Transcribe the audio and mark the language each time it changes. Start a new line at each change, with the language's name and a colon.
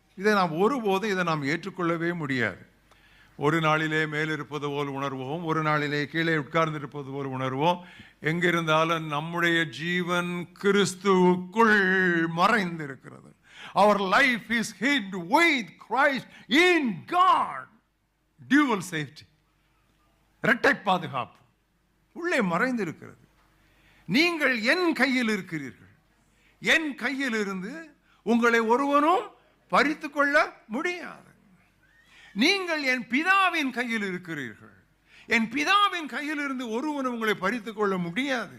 Tamil: இதை நாம் ஒருபோதும் இதை நாம் ஏற்றுக்கொள்ளவே முடியாது. ஒரு நாளிலே மேலிருப்பது போல் உணர்வோம், ஒரு நாளிலே கீழே உட்கார்ந்திருப்பது போல் உணர்வோம். எங்கிருந்தாலும் நம்முடைய ஜீவன் கிறிஸ்துவுக்குள் மறைந்திருக்கிறது.
English: Our life is hid with Christ in God. Dual safety,
Tamil: இரட்டை பாதுகாப்பு உள்ளே மறைந்திருக்கிறது. நீங்கள் என் கையில் இருக்கிறீர்கள். என் கையில் இருந்து உங்களை ஒருவனும் பறித்து கொள்ள முடியாது. நீங்கள் என் பிதாவின் கையில் இருக்கிறீர்கள். என் பிதாவின் கையில் இருந்து ஒருவனும் உங்களை பறித்து கொள்ள முடியாது.